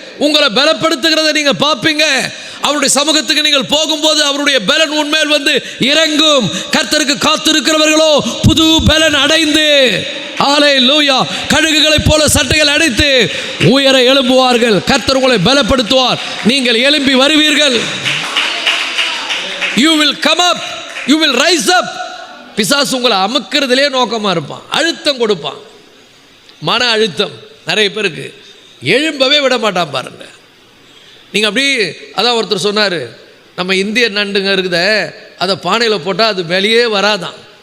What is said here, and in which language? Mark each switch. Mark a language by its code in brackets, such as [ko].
[ta] உங்களை பலப்படுத்துகிறத நீங்க பார்ப்பீங்க. அவருடைய சமூகத்துக்கு நீங்கள் போகும்போது அவருடைய பலன் உண்மையில் இறங்கும். கர்த்தருக்கு காத்திருக்கிறவர்களோ புது பலன் அடைந்து, ஹல்லேலூயா, கழுகுகளைப் போல சட்டைகள் அடைத்து உயர எழும்புவார்கள். கர்த்தர் உங்களை பலப்படுத்துவார், நீங்கள் எழும்பி வருவீர்கள். [en] You will come up, you will rise up. [ta] பிசாசு உங்களை அமுக்கிறதுலே நோக்கமாக இருப்பான், அழுத்தம் கொடுப்பான், மன அழுத்தம். நிறைய பேருக்கு எழும்பவே விட மாட்டான் பாருங்க. நீங்கள் அப்படி, அதான் ஒருத்தர் சொன்னார், நம்ம இந்திய நண்டுங்க இருக்குத, அதை பானையில் போட்டால் அது வெளியே வராதான்.